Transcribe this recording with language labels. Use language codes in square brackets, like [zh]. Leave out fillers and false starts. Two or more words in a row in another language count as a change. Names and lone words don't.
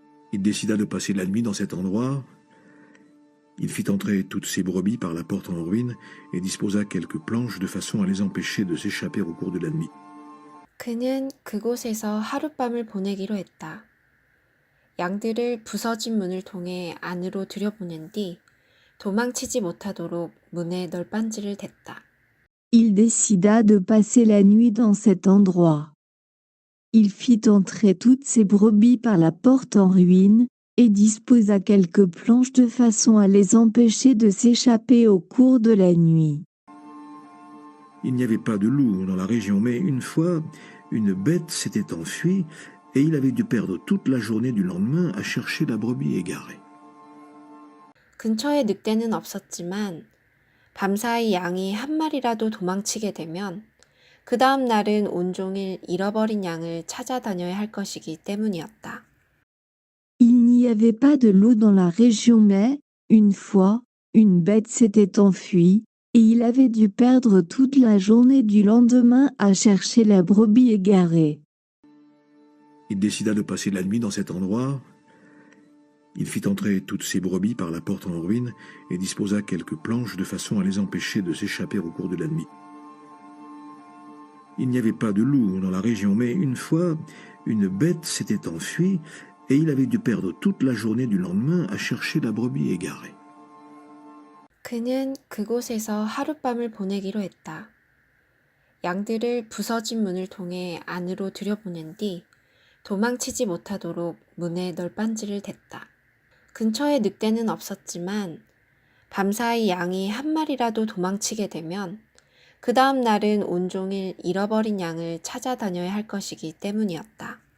[fr] Il décida de passer la nuit dans cet endroit. Il fit entrer toutes ses brebis par la porte en ruine et disposa quelques planches de façon à les empêcher de s'échapper au cours de la nuit. [ko] 그는 그곳에서 하룻밤을 보내기로 했다. 양들을 부서진 문을 통해 안으로 들여보낸 뒤 도망치지 못하도록 문에 널빤지를 댔다. [fr] Il décida de passer la nuit dans cet endroit. Il fit entrer toutes ses brebis par la porte en ruine, et disposa quelques planches de façon à les empêcher de s'échapper au cours de la nuit. Il n'y avait pas de loup dans la région, mais une fois, une bête s'était enfuie et il avait dû perdre toute la journée du lendemain à chercher la brebis égarée. [ko] 근처에 늑대는 없었지만 밤사이 양이 한 마리라도 도망치게 되면 그 다음 날은 온종일 잃어버린 양을 찾아다녀야 할 것이기 때문이었다. [fr] Il n'y avait pas de loup dans la région, mais, une fois, une bête s'était enfuie, et il avait dû perdre toute la journée du lendemain à chercher la brebis égarée. Il décida de passer la nuit dans cet endroit. Il fit entrer toutes ses brebis par la porte en ruine et disposa quelques planches de façon à les empêcher de s'échapper au cours de la nuit. Il n'y avait pas de loup dans la région, mais une fois, une bête s'était enfuie et il avait dû perdre toute la journée du lendemain à chercher la brebis égarée. [ko] 그는 그곳에서 하룻밤을 보내기로 했다. 양들을 부서진 문을 통해 안으로 들여보낸 뒤 도망치지 못하도록 문에 널빤지를 댔다. 근처에 늑대는 없었지만 밤사이 양이 한 마리라도 도망치게 되면 그 다음 날은 온종일 잃어버린 양을 찾아다녀야 할 것이기 때문이었다.